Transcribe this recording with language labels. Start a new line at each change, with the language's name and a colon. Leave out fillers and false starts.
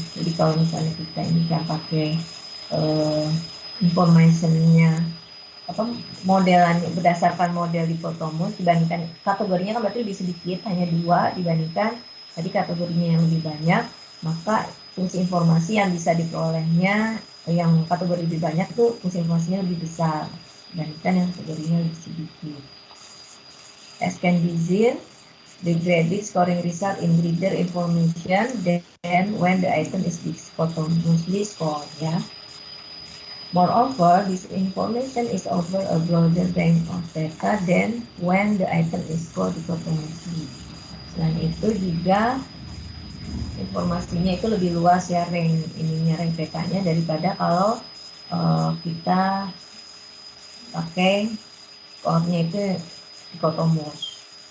Indonesian: Jadi kalau misalnya kita ini kan pakai informationnya modelannya berdasarkan model dikotomus dibandingkan kategorinya kan berarti lebih sedikit, hanya 2 dibandingkan tadi kategorinya yang lebih banyak, maka fungsi informasi yang bisa diperolehnya yang kategori lebih banyak tuh fungsi informasinya lebih besar dibandingkan yang kategorinya lebih sedikit.
English: As can be seen, the graded scoring result in greater information than when the item is dichotomously scored ya. Moreover, this information is over a broader range of data than when the item is scored dichotomously.
Indonesian: Selain itu juga informasinya itu lebih luas ya range petanya daripada kalau kita pakai skornya itu dikotomus.